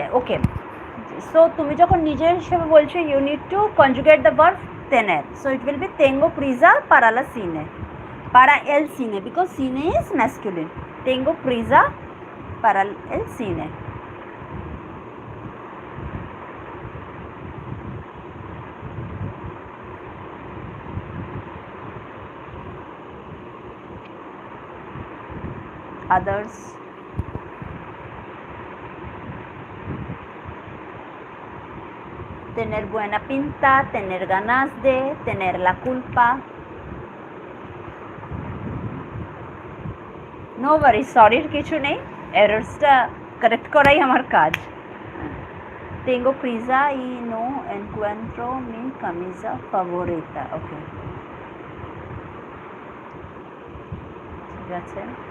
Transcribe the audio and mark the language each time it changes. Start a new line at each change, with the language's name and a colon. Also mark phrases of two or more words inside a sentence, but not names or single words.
Bangla: ওকে, সো তুমি যখন নিজের হিসেবে বলছো
English: you need to conjugate the verb
Bangla: tener.
English: So it will be
Spanish: tengo prisa para la cine. Para el cine,
English: because cine is masculine.
Spanish: Tengo prisa para el cine.
English: Others.
Spanish: Tener buena pinta, tener ganas de, tener la culpa.
English: No worry, sorry
Bangla: কিছু নেই, এররসটা কারেক্ট করাই আমার কাজ।
Spanish: Tengo prisa y no encuentro mi camisa favorita.
Bangla: ওকে, ঠিক আছে।